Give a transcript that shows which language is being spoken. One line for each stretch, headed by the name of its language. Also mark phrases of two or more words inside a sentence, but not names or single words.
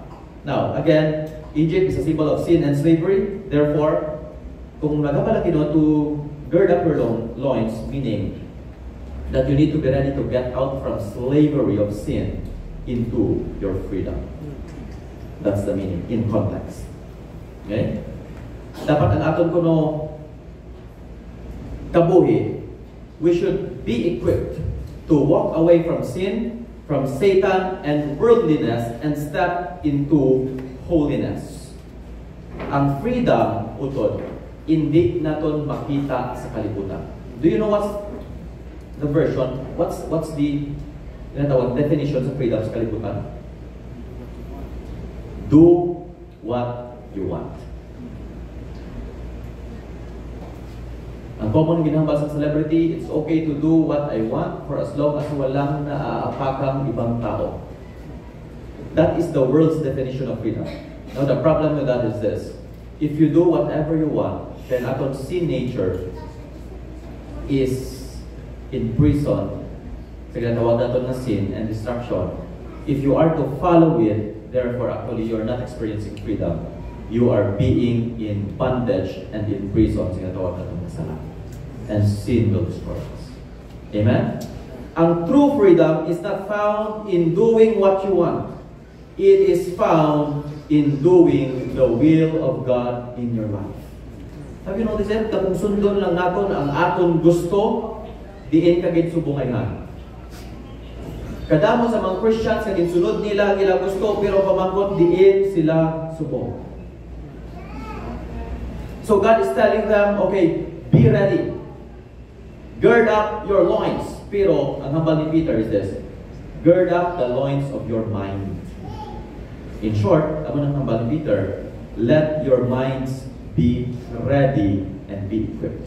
English: Now, again, Egypt is a symbol of sin and slavery. Therefore,
Hiligaynon: kung nagapalaki doon
English: to gird up your loins, meaning that you need to be ready to get out from slavery of sin into your freedom. That's the meaning, in context.
Hiligaynon: Okay? Dapat ang aton kuno kabuhi,
English: we should be equipped to walk away from sin, from Satan and worldliness, and step into holiness.
Hiligaynon: Ang freedom, utod, hindi naton makita sa kalibutan.
English: Do you know what's the version? What's the definition sa freedom
Hiligaynon: sa kalibutan?
English: Do what you want.
Hiligaynon: Ang common ginambal sa celebrity,
English: it's okay to do what I want for as long as
Filipino: walang naaapakang ibang tao.
English: That is the world's definition of freedom. Now the problem with that is this. If you do whatever you want, then aton sin nature is in prison.
Hiligaynon: Sa ginatawag natin na
English: sin and destruction. If you are to follow it, therefore actually you are not experiencing freedom. You are being in bondage and in prison.
Hiligaynon: Sa ginatawag natin na sala.
English: And sin will destroy us. Amen? Ang true freedom is not found in doing what you want. It is found in doing the will of God in your life. Have you noticed it?
Hiligaynon: Kung sundon lang natin ang aton gusto, diin kagit subungayhan. Kadamo sa mga Christians, kagit sunod nila gusto, pero pamangkot diin sila subong.
English: So God is telling them, okay, be ready. Gird up your loins.
Hiligaynon: Pero, ang hambal ni Peter
English: is this, gird up the loins of your mind. In short,
Hiligaynon: ang hambal ni Peter,
English: let your minds be ready and be equipped.